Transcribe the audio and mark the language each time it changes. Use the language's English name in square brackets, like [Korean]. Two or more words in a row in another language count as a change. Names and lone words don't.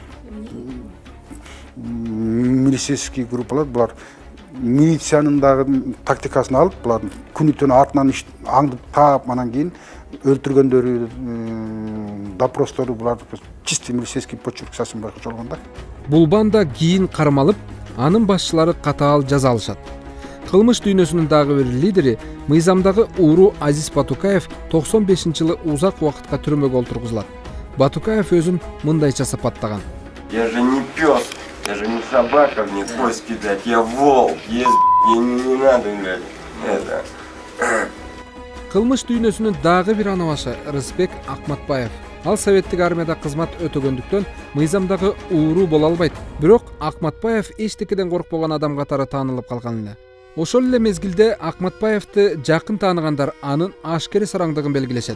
[Kyrgyz] Милицейский группалар булар милициянын дагы тактикасын алып, булардын күнү-түнү артынан аңдып таап, анан кийин өлтүргөндөрү, допростору буларды [Russian] чисто милицейский почерк [Kyrgyz] жасын байкоч болгон да. Бул банда кийин кармалып, анын башчылары катаал жаза алышат. Кылмыш дүйнөсүнүн дагы бир лидери мыйзамдагы Уру Азиз Батукаев 95-жылы узак убакытка түрмөгө олтургузулат. Батукаев өзүн мындайча сапаттаган. [Russian] Я же не пес, я же не собака мне кость кидать, я волк, не надо, это. [Kyrgyz] Кылмыш дүйнөсүнүн дагы бир анабашы Рысбек Акматбаев. Ал советтик армияда кызмат өтөгөндүктөн мыйзамдагы Уру боло албайт. Бирок Акматбаев эчтекеден коркпогон адам катары таанылып калган эле. Ошол эле мезгилде Акматбаевди жакын тааныгандар анын ашкери сараңдыгын белгилешет.